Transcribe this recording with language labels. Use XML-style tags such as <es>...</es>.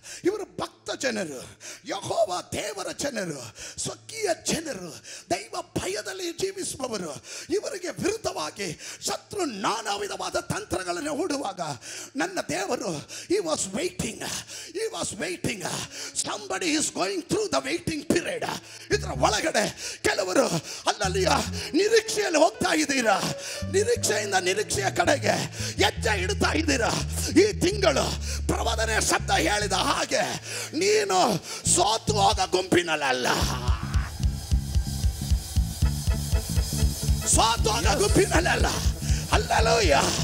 <kn>ಇವರು ಭಕ್ತ ಜನರು, ಯೆಹೋವ ದೇವರ ಜನರು, ಸ್ವಕೀಯ ಜನರು, ದೈವ ಭಯದಲ್ಲಿ ಜೀವಿಸುವವರು. ಇವರಿಗೆ ವಿರುದ್ಧವಾಗಿ ಶತ್ರು ನಾನಾ ವಿಧವಾದ ತಂತ್ರಗಳನ್ನು ಹೂಡುವಾಗ ನನ್ನ ದೇವರು</kn> <en>he was waiting. Somebody is going through the waiting period.</en> <kn>ಇದರ ಒಳಗಡೆ ಕೆಲವರು ಅಲ್ಲಲ್ಲಿಯ ನಿರೀಕ್ಷೆಯಲ್ಲಿ ಹೋಗ್ತಾ ಇದ್ದೀರಾ, ನಿರೀಕ್ಷೆಯಿಂದ ನಿರೀಕ್ಷೆಯ ಕಡೆಗೆ ಹೆಜ್ಜೆ ಇಡ್ತಾ ಇದ್ದೀರಾ. ಈ ತಿಂಗಳು ಪ್ರವಾದನೆ ಶಬ್ದ ಹೇಳಿದ ಹಾಗೆ ನೀನು ಸೋತು ಹೋಗ ಗುಂಪಿನಲ್ಲ, ಸೋತು ಹೋಗ ಗುಂಪಿನಲ್ಲ. ಹಲ್ಲೆಲೂಯ.</kn>